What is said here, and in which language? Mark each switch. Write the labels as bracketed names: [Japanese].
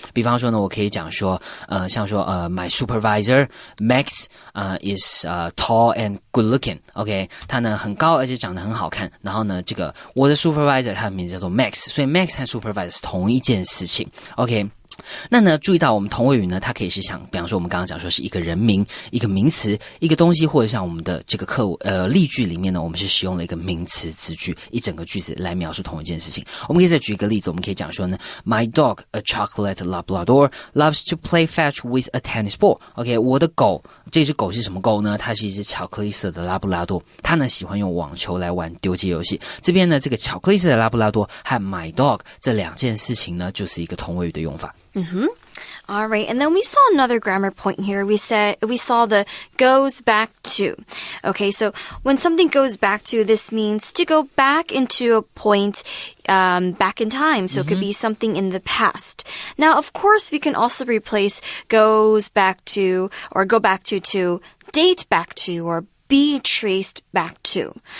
[Chinese] 比方说呢，我可以讲说，像说 [English] my supervisor Max is tall and good looking。 [Chinese] OK， 他呢很高而且长得很好看，然后呢，这个我的 supervisor 他的名字叫做 Max， 所以 Max 和 supervisor 是同一件事情。 OK。那呢，注意到我们同位语呢，它可以是像，比方说我们刚刚讲说是一个人名、一个名词、一个东西，或者像我们的这个例句里面呢，我们是使用了一个名词子句，一整个句子来描述同一件事情。我们可以再举一个例子，我们可以讲说呢 [English] ，My dog, a chocolate Labrador, loves to play fetch with a tennis ball. [Chinese] OK， 我的狗，这只狗是什么狗呢？它是一只巧克力色的拉布拉多，它呢喜欢用网球来玩丢接游戏。这边呢，这个巧克力色的拉布拉多和 my dog 这两件事情呢，就是一个同位语的用法。 [English] All right, and then we saw another grammar point here. We saw the goes back to. Okay, so when something goes back to, this means to go back into a point back in time. So it could be something in the past. Now, of course, we can also replace goes back to or go back to date back to or be traced back to.